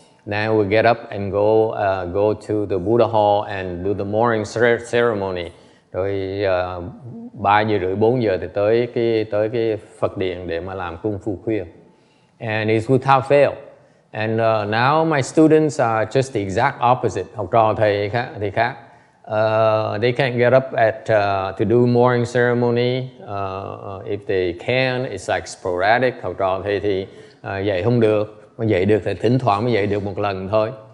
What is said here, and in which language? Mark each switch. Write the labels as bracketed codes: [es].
[en] Now we get up and go to the Buddha Hall and do the morning ceremony. [vi] Rồi 3:30, 4 giờ thì tới cái Phật điện để mà làm cung phu khuya. [en] And it's without fail. And now my students are just the exact opposite. [vi] Học trò thầy thì khác. [en] They can't get up to do morning ceremony. If they can, it's like sporadic. [vi] Học trò thầy thì dậy không được. Mà dậy được thì thỉnh thoảng mới dậy được một lần thôi.